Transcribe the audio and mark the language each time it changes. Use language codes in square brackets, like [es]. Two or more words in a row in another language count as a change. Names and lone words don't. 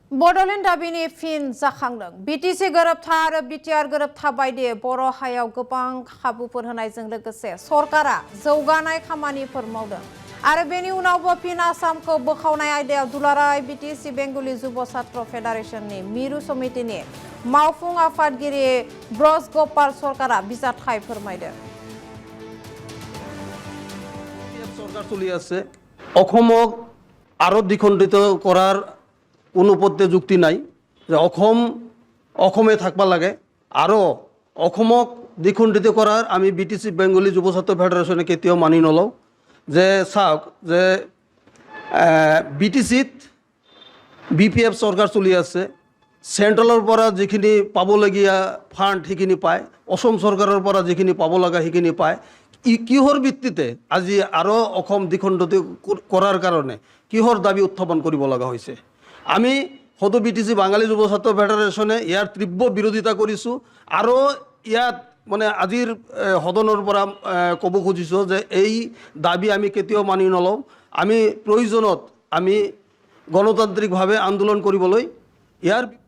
[brx] बड'लेण्ड दाबिनि फिन जाखांदों। बिटिसि गोरोबथा आरो बिटिआर गोरोबथा बायदियै बर' हायाव गोबां खाबुफोर होनायजों लोगोसे सरकारा जौगानाय खामानिफोर मावदों आरो बेनि उनावबो फिन आसामखौ बोखावनाय आयदायाव दुलाराय बिटिसि बेंगलि जुब छात्र फेडारेशननि मिरु समितिनि मावफुं आफादगिरि ब्रज गपाल सरकारा बिजाथाय फोरमायदों। [as] সরকার চলি আছে অসমক আরো দ্বিখণ্ডিত করার কোনো পদ্ধতি যুক্তি নাই যে অসমে থাকবা লাগে আরো অসমক দ্বিখণ্ডিত করার আমি বিটিসি বেঙ্গলি যুব ছাত্র ফেডারেশনে কেতিয়াও মানি নলওঁ যে চাওক যে বিটিসিত বিপিএফ সরকার চলি আছে সেন্ট্রালৰ পৰা যিখিনি পাবলগীয়া ফাণ্ড সেইখিনি পায় অসম চৰকাৰৰ পৰা যিখিনি পাব লগা সেইখিনি পায় কিহৰ ভিত্তিতে আজি আৰু অসম দ্বিখণ্ডিত কৰাৰ কাৰণে কিহৰ দাবী উত্থাপন কৰিব লগা হৈছে আমি সদৌ বিটিসি বাঙালী যুৱ ছাত্ৰ ফেডাৰেশ্যনে ইয়াৰ তীব্ৰ বিৰোধিতা কৰিছোঁ আৰু ইয়াত মানে আজিৰ সদনৰ পৰা ক'ব খুজিছোঁ যে এই দাবী আমি কেতিয়াও মানি নলওঁ আমি প্ৰয়োজনত আমি গণতান্ত্ৰিকভাৱে আন্দোলন কৰিবলৈ ইয়াৰ